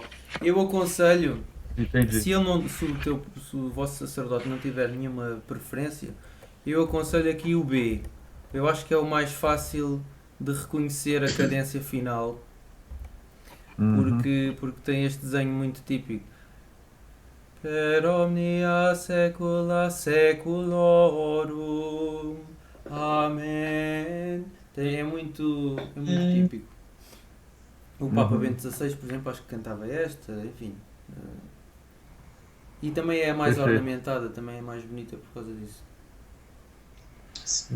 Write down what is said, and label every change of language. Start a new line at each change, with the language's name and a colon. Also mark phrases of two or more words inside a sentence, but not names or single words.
Portuguese: Eu aconselho, Entendi. se o vosso sacerdote não tiver nenhuma preferência, eu aconselho aqui o B. Eu acho que é o mais fácil de reconhecer a cadência final, porque tem este desenho muito típico.
Latin: Per omnia saecula saeculorum.
Portuguese: Amém. É muito típico. O Papa Bento XVI, por exemplo, acho que cantava esta, enfim. E também é mais Perfeito. ornamentada, também é mais bonita por causa disso. Sim.